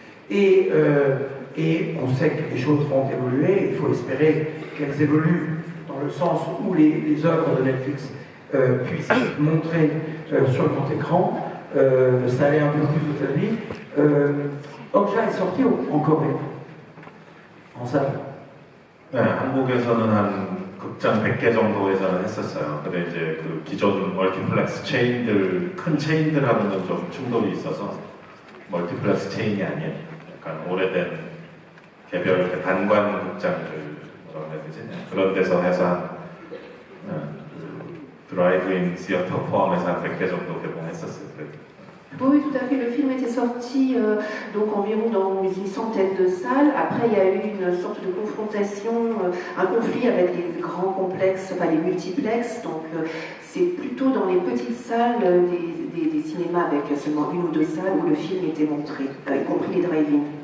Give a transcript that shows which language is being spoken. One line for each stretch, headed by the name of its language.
French: Et on sait que les choses vont évoluer. Il faut espérer qu'elles évoluent dans le sens où les œuvres de Netflix puissent être montrées sur le grand écran. Ça allait un peu plus aux États-Unis. Okja est sorti en Corée, en salle.
Korean: 네, 한국에서는 한 극장 100개 정도에서는 했었어요. 근데 이제 그 기존 멀티플렉스 체인들, 큰 체인들하고는 좀 충돌이 있어서 멀티플렉스 체인이 아닌 약간 오래된 개별 단관 극장들 뭐라고 해야 되지? 그런 데서 해서 한 드라이브인 시어터 포함해서 한 100개 정도 개봉했었어요.
French: Oui, tout à fait. Le film était sorti donc environ dans une centaine de salles. Après, il y a eu une sorte de confrontation, un conflit avec les grands complexes, enfin les multiplexes. Donc, c'est plutôt dans les petites salles des cinémas avec seulement une ou deux salles où le film était montré, y compris les drive-in.